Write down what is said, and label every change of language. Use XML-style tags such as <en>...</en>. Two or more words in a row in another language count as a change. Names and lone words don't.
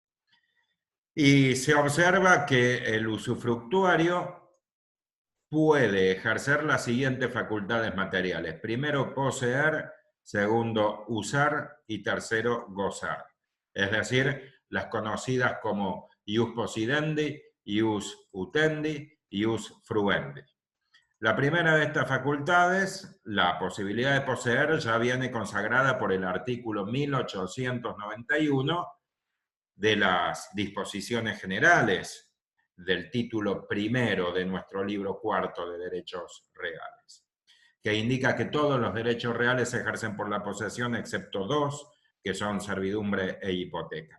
<es>Y se observa que el usufructuario puede ejercer las siguientes facultades materiales. Primero, poseer. Segundo, usar. Y tercero, gozar. Es decir, las conocidas como</es> <la>ius possidendi, ius utendi, ius fruendi.</la> <es>La primera de estas facultades, la posibilidad de poseer, ya viene consagrada por el artículo 1891 de las disposiciones generales del título primero de nuestro libro cuarto de Derechos Reales, que indica que todos los derechos reales se ejercen por la posesión excepto 2, que son servidumbre e hipoteca.</es>